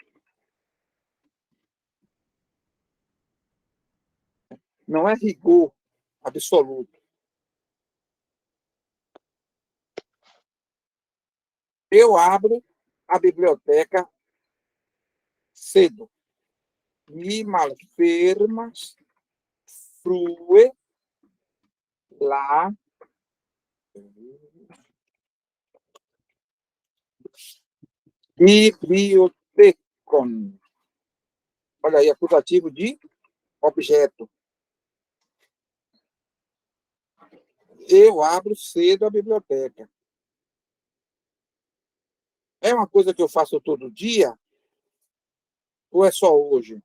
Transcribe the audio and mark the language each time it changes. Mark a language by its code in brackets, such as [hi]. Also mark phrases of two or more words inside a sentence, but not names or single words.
[pt] Não é rigor absoluto. Eu abro a biblioteca cedo. [eo] Mi malfermas frue la bibliotecon. [pt] Olha aí, acusativo de objeto. eu abro cedo a biblioteca. É uma coisa que eu faço todo dia? Ou é só hoje?